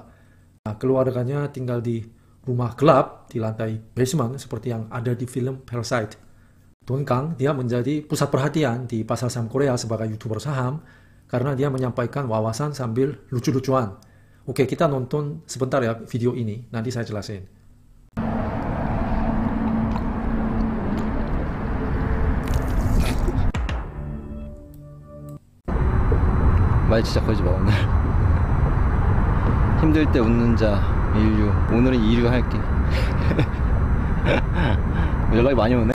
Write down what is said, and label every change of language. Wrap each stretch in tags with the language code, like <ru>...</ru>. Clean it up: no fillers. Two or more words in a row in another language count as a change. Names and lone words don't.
<id>Nah, keluarganya tinggal di rumah gelap di lantai basement seperti yang ada di film Parasite. Don Kang dia menjadi pusat perhatian di pasar saham Korea sebagai YouTuber saham karena dia menyampaikan wawasan sambil lucu-lucuan. Oke, kita nonton sebentar ya video ini, nanti saya jelasin.</id> <ko>말 진짜 걸지 마 오늘. 힘들 때 웃는 자 인류. 오늘은 이류 할게. 연락이 많이 오네.</ko>